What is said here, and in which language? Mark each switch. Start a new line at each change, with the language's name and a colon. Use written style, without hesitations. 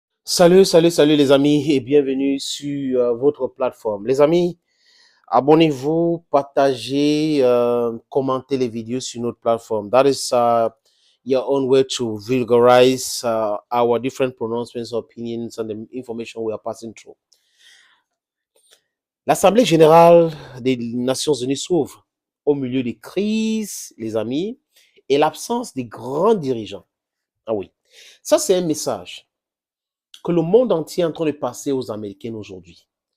French: Salut les amis et bienvenue sur votre plateforme. Les amis, abonnez-vous, partagez, commentez les vidéos sur notre plateforme.
English: That is your own way to vulgarize our different pronouncements, opinions, and the information we are passing through.
French: L'Assemblée générale des Nations Unies s'ouvre au milieu des crises, les amis, et l'absence des grands dirigeants. Ah oui, ça c'est un message que le monde entier est en train de passer aux Américains aujourd'hui.